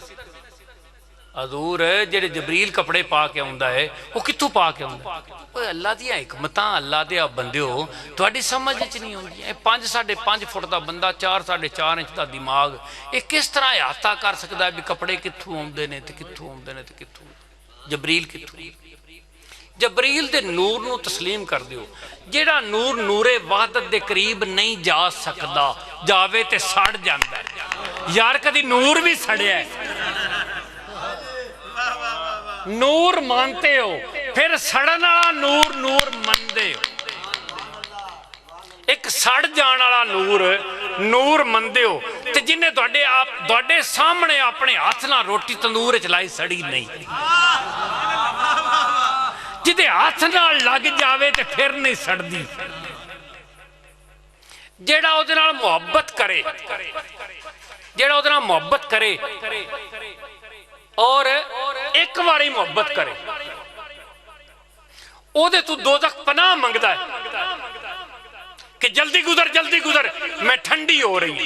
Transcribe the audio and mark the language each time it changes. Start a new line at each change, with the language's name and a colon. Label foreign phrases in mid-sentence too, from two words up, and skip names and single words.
Punjabi: حضور جڑے جبریل کپڑے پا کے آندا ہے وہ کتوں پا کے آندا؟ اوہ اللہ دیا حکمتاں، اللہ دیا بندے ہو تواڈی سمجھ وچ نہیں ہوندی۔ 5.5 فٹ دا بندہ 4.5 انچ دا دماغ یہ کس طرح احاطہ کر سکدا ہے بھی کپڑے کتھوں آندے نے تے کتھوں آندے نے تے کتھوں؟ جبریل کتھوں؟ جبریل دے نور نو تسلیم کر دیو۔ جیڑا نور نور وحدت دے قریب نہیں جا سکدا، جاوے تے سڑ جاندا ہے۔ یار کدی نور بھی سڑیا ہے؟ نور
Urdu: مانتے ہو پھر
Punjabi: سڑنا نور نور مندے ہو؟ ایک سڑ جان والا نور مندے ہو تے جنہیں تواڈے سامنے اپنے ہاتھ نال روٹی تندور وچ لائی سڑی نہیں، جدے ہاتھ نال لگ جاوے تے پھر نہیں سڑدی۔ جیڑا اودے نال محبت کرے اور ایک باری محبت کرے او دے تو دوزخ پناہ منگدا ہے کہ جلدی گزر میں ٹھنڈی ہو رہی۔